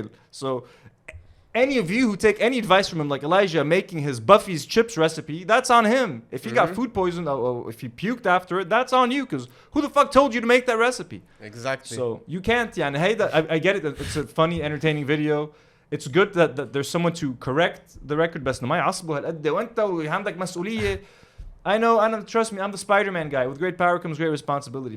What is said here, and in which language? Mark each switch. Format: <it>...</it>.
<en>So any of you who take any advice from him, like Elijah making his Buffy's chips recipe, that's on him. If he got food poisoned or if he puked after it, that's on you. Because who the fuck told you to make that recipe? Exactly. So you can't. Yeah, hey, I get it. It's a funny, entertaining video. It's good that there's someone to correct the record.</en> <ar>بس ما يعصبوا هالقد وانت وعندك مسؤولية.</ar> <en>I know, trust me, I'm the Spider-Man guy. With great power comes great responsibility.</en>